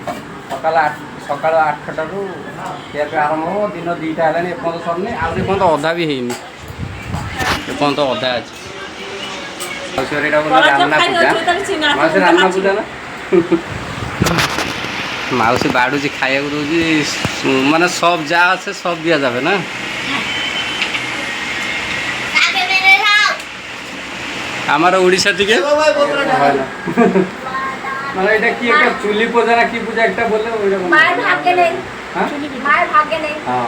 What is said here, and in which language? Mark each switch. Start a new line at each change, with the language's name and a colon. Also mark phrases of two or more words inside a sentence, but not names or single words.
Odia: ସକାଳ 8ଟାରୁ ଖିଆପିଆ ଆରମ୍ଭ ହେବ। ଦିନ 2ଟା ହେଲାଣି, ଏପର୍ଯ୍ୟନ୍ତ ସରିନି, ଆହୁରି ଏପର୍ଯ୍ୟନ୍ତ ଅଧା ବି ହେଇନି, ଏପର୍ଯ୍ୟନ୍ତ ଅଧା ଅଛି। ମାଉସୀ ଏଇଟା ବୋଲେ ରାନ୍ନା ପୂଜା, ମାଉସୀ ରାନ୍ନା ପୂଜା ନା। ମାଉସୀ ବାଡ଼ୁଛି, ଖାଇବାକୁ ଦେଉଛି, ମାନେ
Bangla: সব যা আছে সব দিয়া যাবে না। আমার ওড়িশা থেকে মানে এটা কি একটা চুলি পূজা না কি পূজা একটা বললে ওইরকম। মায়ের ভাগ্যে নেই, মায়ের ভাগ্যে নেই।